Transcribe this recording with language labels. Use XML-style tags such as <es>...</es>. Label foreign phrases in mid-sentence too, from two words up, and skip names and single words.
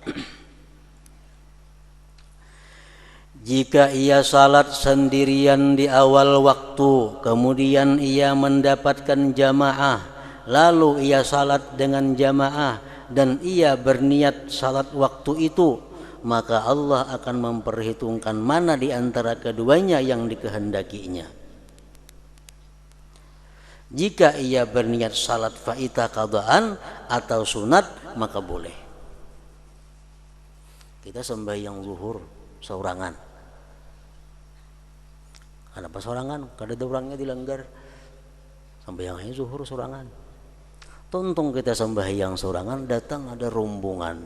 <id>Jika ia salat sendirian di awal waktu, kemudian ia mendapatkan jamaah, lalu ia salat dengan jamaah dan ia berniat salat waktu itu, maka Allah akan memperhitungkan mana di antara keduanya yang dikehendakinya. Jika ia berniat salat</id> <ar>فائتة قضاءً</ar> <id>atau sunat maka boleh.</id> <bjn>Kita sembahyang zuhur seorangan. Kenapa seorangan? Kada ada orangnya dilanggar. Sembahyangnya zuhur seorangan. Tonton kita sembahyang seorangan, datang ada rombongan.</bjn>